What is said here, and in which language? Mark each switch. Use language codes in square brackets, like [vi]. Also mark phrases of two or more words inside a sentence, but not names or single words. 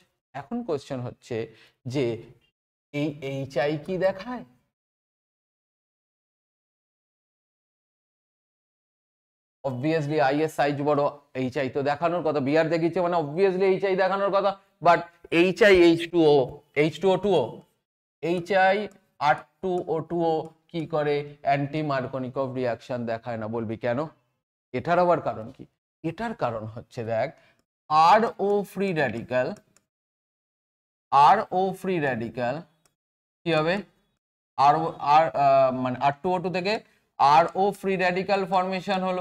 [bn] এখন কোশ্চেন হচ্ছে যে এই HI কি দেখায়? অবভিয়াসলি I এর সাইজ বড়, HI তো দেখানোর কথা, Br দেখিয়েছে মানে অবভিয়াসলি HI দেখানোর কথা। বাট HI H2O H2O2O HI R2O2O কি করে, [en] anti-Markovnikov reaction [bn] দেখায় না। বলবি কেন? এটার আবার কারণ কি? এটার কারণ হচ্ছে দেখ, RO [en] free radical, [bn] RO [en] free radical [bn] কি হবে, মানে R2O2 থেকে RO [en] free radical formation [bn] হলো।